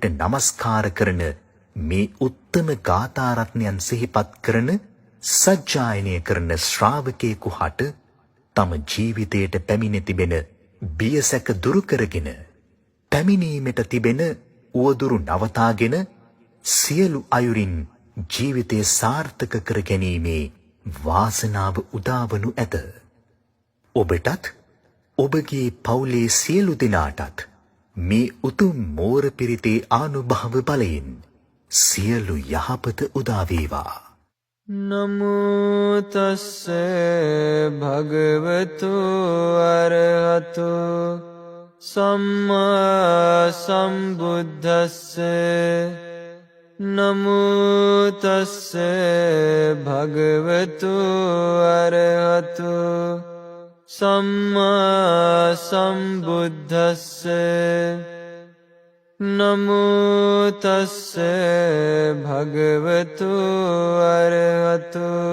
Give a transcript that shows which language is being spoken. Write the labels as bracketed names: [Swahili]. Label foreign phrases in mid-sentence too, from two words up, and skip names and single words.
[Sinhala] নমස්කාර කරන මේ උත්තම ගාථා රත්නයන් සිහිපත් කරන සජ්ජායනය කරන ශ්‍රාවකයෙකු හට තම ජීවිතයට පැමිණ තිබෙන බියසැක දුරු කරගෙන පැමිණීමට තිබෙන උවදුරු නවතාගෙන සියලු අයුරින් ජීවිතය සාර්ථක කර ගැනීමේ වාසනාව උදාවනු ඇත. ඔබටත් ඔබගේ පවුලේ සියලු දෙනාටත් මේ උතුම් මෝර පිරිතේ ආනුභාව බලයෙන් සියලු යහපත උදා වේවා. [Pali] නමෝ තස්ස භගවතු අරහතු සම්මා සම්බුද්දස්ස නමෝ තස්ස භගවතු අරහතු සම්මා සම්බුද්දස්ස නමෝ තස්ස භගවතු අරහතු